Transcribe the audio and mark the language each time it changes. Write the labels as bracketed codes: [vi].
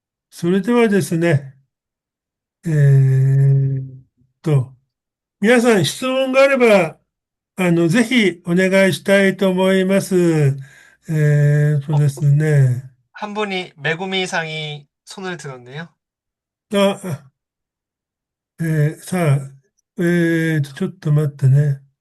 [ja] それではですね、えと、皆さん質問があれば、ぜひお願いしたいと思います。 어, ですね。 [ko] 한 분이 메구미상이 손을 들었네요. [ja] あ、さあ、ちょっと待ってね。